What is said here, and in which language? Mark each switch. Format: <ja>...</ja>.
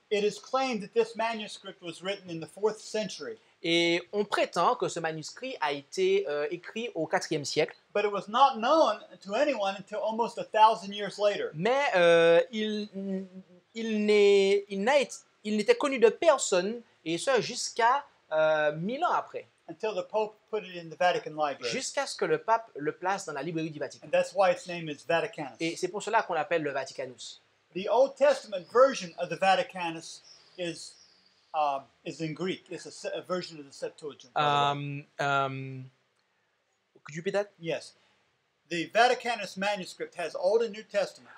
<en>It is claimed that this manuscript was written in the 4th century,</en> <fr>Et on prétend que ce manuscrit a été écrit au IVe siècle.</fr> <en>but it was not known to anyone until almost 1,000 years later.</en> <fr>Mais il n'était connu de personne, et ce jusqu'à 1000 ans après,</fr> <en>Until the Pope put it in the Vatican Library.</en> <fr>jusqu'à ce que le pape le place dans la librairie du Vatican.</fr> <en>And that's why its name is Vaticanus.</en> <fr>Et c'est pour cela qu'on l'appelle le Vaticanus.</fr> <en>The Old Testament version of the Vaticanus is in Greek. It's a version of the Septuagint. by the way. Could you repeat that? Yes. The Vaticanus manuscript has Old and New Testament.</en>